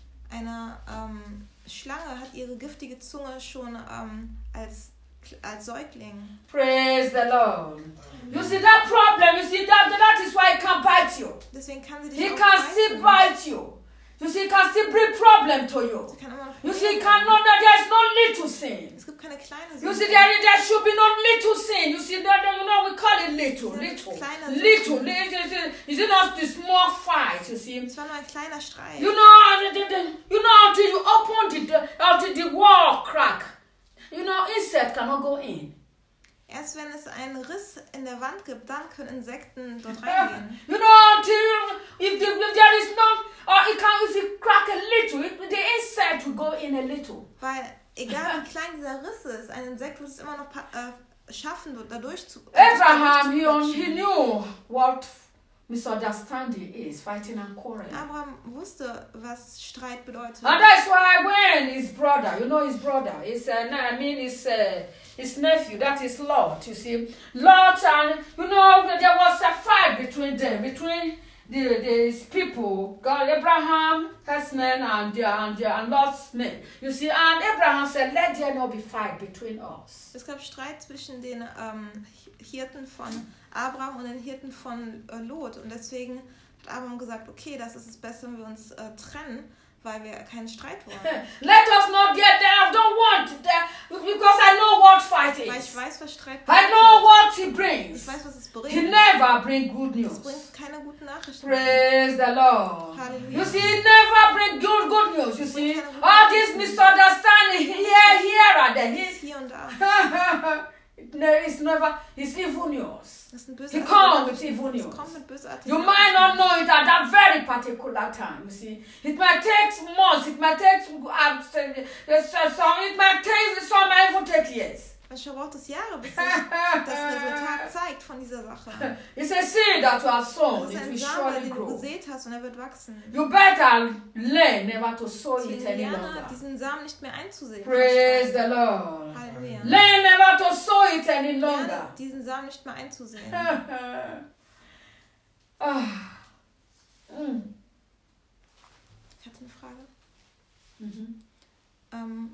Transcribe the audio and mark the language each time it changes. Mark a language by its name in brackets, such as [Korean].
[German] Eine Schlange hat ihre giftige Zunge schon als Säugling. [English] Praise the Lord. You see that problem? You see that is why he can bite you. [German] Deswegen kann sie dich. [English] He can still bite you. You see, he can still bring problem to you. You see, there's no little sin. [German] Es gibt keine kleine Sünde. [English] You see, there should be no little sin. You see, you know, we call it little. Is it not the small fight, you see? [German] Es war nur ein kleiner Streit. [English] You know, until you open the wall crack, you know, insect cannot go in. [German] Erst wenn es einen Riss in der Wand gibt, dann können Insekten dort reingehen. [English] You know, if there is not, or it can, if you crack a little, the insect will go in a little. [German] Weil egal wie klein dieser Riss ist, ein Insekt wird es immer noch schaffen, da durchzukommen. [English] Abraham, he knew what misunderstanding is, fighting and quarreling. [German] Abraham wusste, was Streit bedeutet. [English] And that's why when his brother, you know his brother, his nephew, that is Lot, you see. Lot, and you know, there was a fight between them, between these people, God, Abraham, his men, and Lot's men. You see, and Abraham said, let there not be fight between us. [German] Es gab Streit zwischen den Hirten von Abraham und den Hirten von Lot. Und deswegen hat Abraham gesagt, okay, das ist es besser, wenn wir uns trennen, weil wir keinen Streit wollen. [English] Let us not get there. I don't want there because I know what fight is. [German] Weil ich weiß, was Streit bringt. [English] I know what he brings. [German] Ich weiß, was es bringt. [English] He never bring good news. [German] Es bringt keine guten Nachrichten. [English] Praise the Lord. [German] Halleluja. [English] You see, he never bring good news, you see. All this misunderstanding here and there. [German] Ist hier und da. [English] No, it's never, it's evil news. He comes with evil news. You might not know it at that very particular time, you see. It might take months, it might take some years. [German] Manchmal braucht es Jahre, bis sich das Resultat zeigt von dieser Sache. [English] It's a seed that you have sown. [German] Es ist ein Samen, den du gesät hast, und er wird wachsen. [English] You better learn never to sow it any longer. [German] Diesen Samen nicht mehr einzusehen. [English] Praise the Lord. [German] Halleluja. [English] Learn never to sow it any longer. [German] Diesen Samen nicht mehr einzusehen. Ich hatte eine Frage.